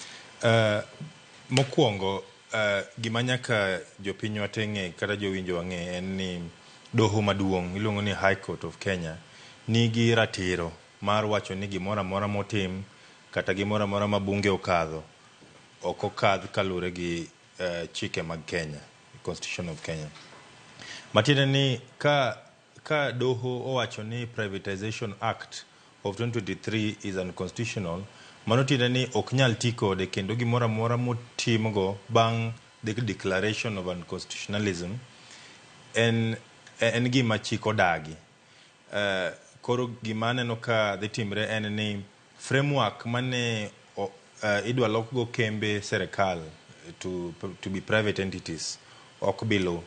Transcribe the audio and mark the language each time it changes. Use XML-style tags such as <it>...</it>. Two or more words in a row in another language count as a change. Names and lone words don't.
<luo>Mokwongo gima nyaka jopiny wateng'e kata jowinjo wang'e en ni doho maduong' iluongo ni High Court of Kenya nigi ratiro mar wacho ni gimoro amora motim kata gimoro amora ma bunge okadho ok okadh kalure gi chike mag Kenya, Constitution of Kenya. Matiende ni ka doho owacho ni Privatization Act of 2023</luo> <en>is unconstitutional,</en> <luo>mano tiende ni ok nyal ti kode kendo gimoro amora motimgo bang'</luo> <en>the declaration of unconstitutionalism</en> <luo>en gima chik odagi. Koro gima aneno ka dhi timre en ni framework mane idwa lokgo kembe serikal</luo> <en>to be private entities</en> <luo>ok bilo.</luo>